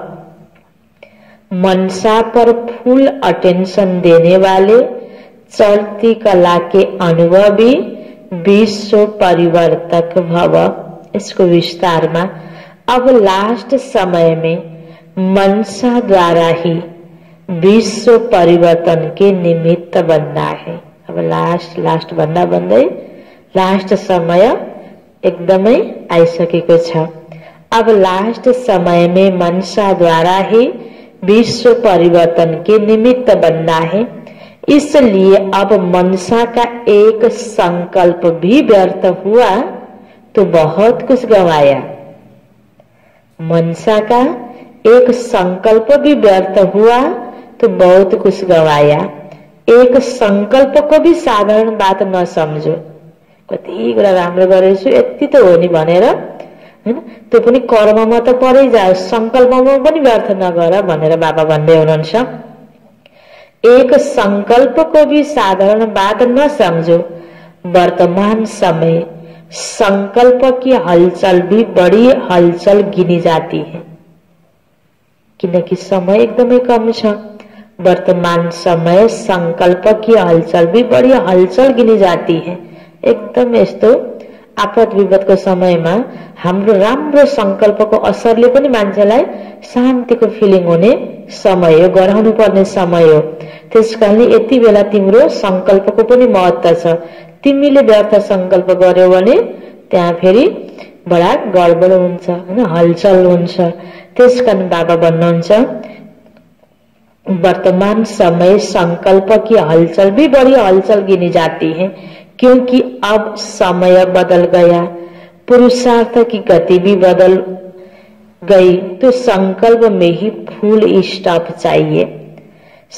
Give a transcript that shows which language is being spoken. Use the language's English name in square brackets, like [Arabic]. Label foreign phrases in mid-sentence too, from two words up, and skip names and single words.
[Hindi] मनसा पर [English] full attention [Hindi] देने वाले चढ़ती कला के अनुभवी विश्व परिवर्तक भव। इसको विस्तार में अब लास्ट समय में मनसा द्वारा ही विश्व परिवर्तन के निमित्त बनना है। [Nepali] अब लास्ट भन्दा भन्दै लास्ट समय एकदमै आइसकेको छ। [Hindi] अब लास्ट समय में मनसा द्वारा ही विश्व परिवर्तन के निमित्त बनना है। इसलिए अब मनसा का एक संकल्प भी व्यर्थ हुआ तो बहुत कुछ गंवाया। मनसा का एक संकल्प भी व्यर्थ हुआ तो बहुत कुछ गंवाया। एक संकल्प को भी साधारण बात न समझो। [Nepali] कति कुरा राम्रो गरेछु यति त हो नि भनेर हैन, त्यो पनि कर्ममा त परै जाओ, संकल्पमा पनि व्यर्थ नगर भनेर बाबा भन्दै हुनुहुन्छ। [Hindi] एक संकल्प को भी साधारण बात न समझो। वर्तमान समय संकल्प की हलचल भी बड़ी हलचल गिनी जाती है, [Nepali] किनकि समय एकदमै कम छ। [Hindi] वर्तमान समय संकल्प की हलचल भी बड़ी हलचल गिनी जाती है। [Nepali] एकदम यस्तो आपद विपदको समयमा हाम्रो राम्रो संकल्पको असरले पनि मान्छेलाई शान्तिको फिलिङ हुने समय हो, गराउनु पर्ने समय हो। त्यसकारणले यति बेला तिम्रो संकल्पको पनि महत्त्व छ। तिमीले व्यर्थ संकल्प गर्यौ भने त्यहाँ फेरि बडा गडबड हुन्छ हैन, हलचल हुन्छ। त्यसकारण बाबा भन्नुहुन्छ [Hindi] वर्तमान समय संकल्प की हलचल भी बड़ी हलचल गिनी जाती है, क्योंकि अब समय बदल गया, पुरुषार्थ की गति भी बदल गई, तो संकल्प में ही [English] full stop [Hindi] चाहिए।